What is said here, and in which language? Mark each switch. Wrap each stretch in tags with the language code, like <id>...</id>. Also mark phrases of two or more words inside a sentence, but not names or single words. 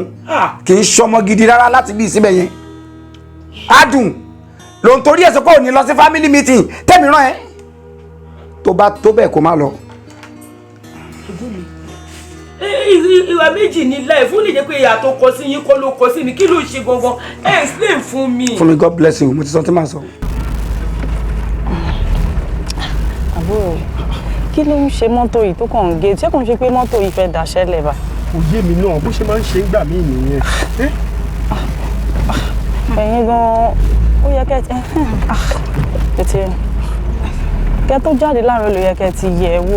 <yo>Kì í ṣọmọ gidi rárá láti bí síbẹ̀ yẹn. Adùn ló ń torí ẹ̀ sọ pé ò ní lọ sí</yo> <en>family meeting</en> <yo>tẹ́mi rán ẹ. Tó bá tó bẹ́ẹ̀ kó má lọ. Ìwà méjì ní láì fún lè jẹ́ pé ìyá tó kọ sí yín kọ́ ló kọ sí mi kí ló ṣe gangan explain fún mi. Fún mi,</yo> <en>God bless you,</en> <yo>mo ti sọ tí màá sọ. Àbúrò kí ló ń ṣe mọ́tò yìí tó kàn ń gé ṣé kò ń ṣe pé mọ́tò yìí fẹ́ daṣẹ́lẹ̀ bá. Kò yé mi náà bó ṣe máa ń ṣe ń gbà mí nìyẹn. Ẹ̀yin gan-an ó yẹ kẹ́ tó jáde láàárọ̀ ló yẹ kẹ́ ti yẹ̀ ẹ́ wò.</yo>